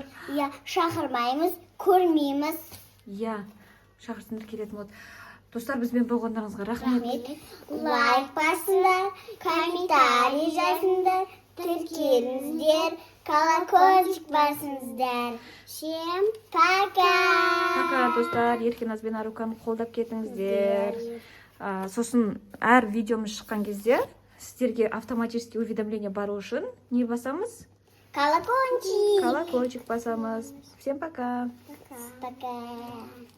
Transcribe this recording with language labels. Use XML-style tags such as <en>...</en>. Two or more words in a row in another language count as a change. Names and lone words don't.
<kk>Иә, шақырмаймыз, көрмейміз. Иә, шақырсындар келетін болады. Достар, бізбен болғандарыңызға рахмет. Лайк басыңдар, комментарий жазыңдар, тіркеліңіздер, колокольчик басыңыздар.</kk> <ru>Всем пока! Пока,</ru> <kk>достар. Еркеназ бен Аруканы қолдап кетіңіздер. Сосын әр видеомыз шыққан кезде сіздерге</kk> <ru>автоматически уведомление</ru> <kk>бару үшін не басамыз? Колокольчик! Колокольчик басамыз.</kk> <ru>Всем пока! Пока!</ru>